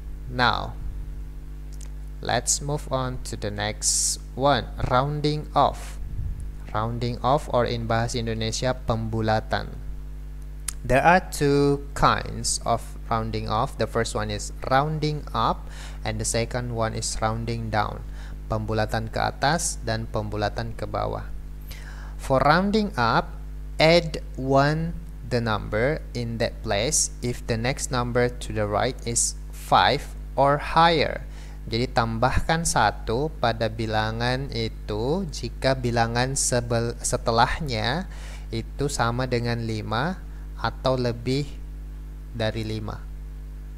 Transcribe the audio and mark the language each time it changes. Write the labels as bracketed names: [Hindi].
[English] Now, let's move on to the next one, rounding off. Rounding off, or in bahasa Indonesia pembulatan. There are two kinds of rounding off. The first one is rounding up and the second one is rounding down. [Indonesian] Pembulatan ke atas dan pembulatan ke bawah. [English] For rounding up, add 1 the number in that place if the next number to the right is 5 or higher. [Indonesian] Jadi tambahkan 1 pada bilangan itu jika bilangan setelahnya itu sama dengan 5 atau lebih dari 5.